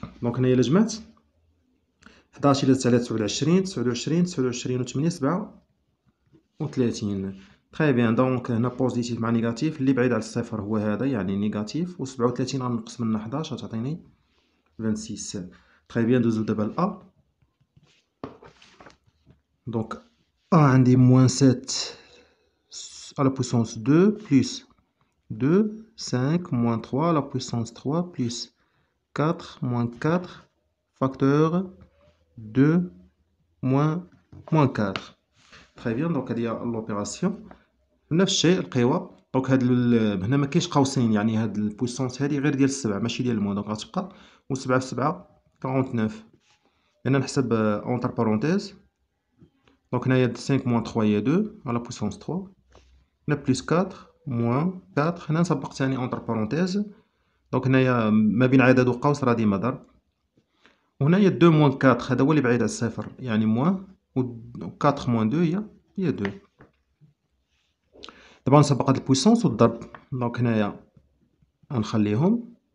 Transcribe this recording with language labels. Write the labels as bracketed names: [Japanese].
[Arabic] دونك هنايا الا جمعت 11 إلا زدت على 29 29 29 و 8 37. تري بيان دونك هنا بوزيتيف مع نيجاتيف اللي بعيد على الصفر هو هذا يعني نيجاتيف و 37 غنقص منها 11 تعطيني 26. تري بيان دوزو دابا ل A. [French] Donc A [Arabic] عندي [French] moins 7 à la puissance 2 plus 2 5 moins 3 à la puissance 3 plus 4 moins 4 facteur 2 moins 4. Très bien, donc [Arabic] هذه هي لوبيراسيون. نفس الشيء القوى. دونك هاد هنا ما كاينش قوسين يعني هاد البويسونس هادي غير ديال السبعة ماشي ديال الموان. دونك غتبقى و 7 في 7 49. هنا نحسب اونتر بارونتيز [French] Donc, on a 5 moins 3, il y a 2 à la puissance 3. On a plus 4 moins 4. [Arabic] هنا نسبق ثاني [French] entre parenthèses. [Arabic] Donc, هنايا ما بين عدد وقوس راه ديما ضرب. وهنايا 2 moins 4 هذا هو اللي بعيد على الصفر يعني موان، و 4 moins 2 هي 2. دابا نسبق هاد البويسونس والضرب. دونك هنايا غنخليهم.